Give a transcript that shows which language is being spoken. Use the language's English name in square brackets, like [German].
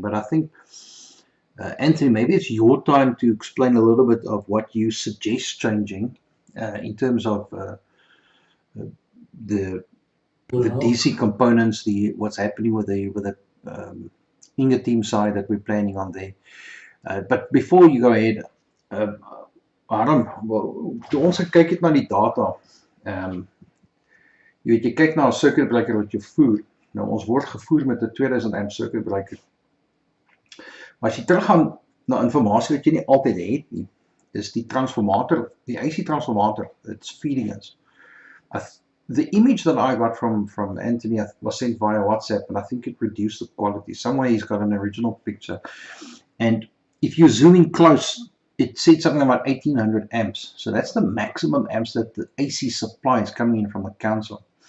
[English] But I think Anthony, maybe it's your time to explain a little bit of what you suggest changing in terms of the DC components, what's happening with the Inga team side that we're planning on there. But before you go ahead, [Afrikaans] Harm, toe ons gekyk het na die data, jy weet, jy kyk na 'n circuit breaker wat jy voer. Nou ons word gevoer met 'n 2000 amp circuit breaker. Maar as jy teruggaan na inligting wat jy nie altyd het nie, is die transformator, die AC transformator, [English] it's feeding us. The image that I got from Anthony was sent via WhatsApp, and I think it reduced the quality. Somewhere he's got an original picture. And if you zoom in close, it said something about 1800 amps. So that's the maximum amps that the AC supply is coming in from the council.